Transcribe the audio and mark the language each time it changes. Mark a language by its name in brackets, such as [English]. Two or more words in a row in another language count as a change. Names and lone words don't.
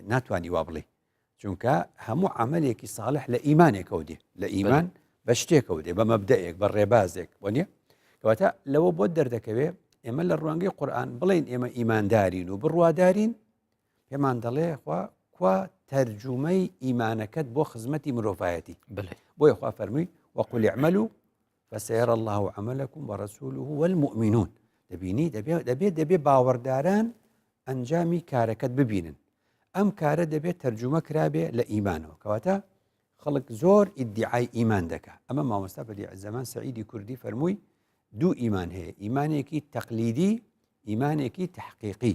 [Central Kurdish] ناتوانی وا بڵێ چونکە هەموو عەمەلێکی ساڵح لە ئیمانێکەوە دێ لە ئیمان بە شتێکەوە دێ بە مەبدەئێک بە ڕێبازێک وانە کەواتە لەوە بۆ دەردەکەوێ ئێمە لە ڕوانگەی قورئان بڵێن ئێمە ئیماندارین و بڕوادارین پێمان دەڵێ خوا تەرجومەی ئیمانەکەت بۆ خزمەتی مرۆڤایەتی بۆیە خوا فەرمووی [Arabic] وقل اعملوا فسيرى الله عملكم ورسوله والمؤمنون. [Central Kurdish] دەبێ باوەڕداران ئەنجامی کارەکەت ببینن. ئەم کارە دەبێت تەرجمە کرابێ لە ئیمانەوە، کەواتە خەڵک زۆر ئیدعای ئیمان دەکا. ئەمە مامۆستا بەدیعزەمان سەعیدی کوردی فەرمووی دوو ئیمان هەیە، ئیمانێکی تەقلیدی، ئیمانێکی تحقیقی.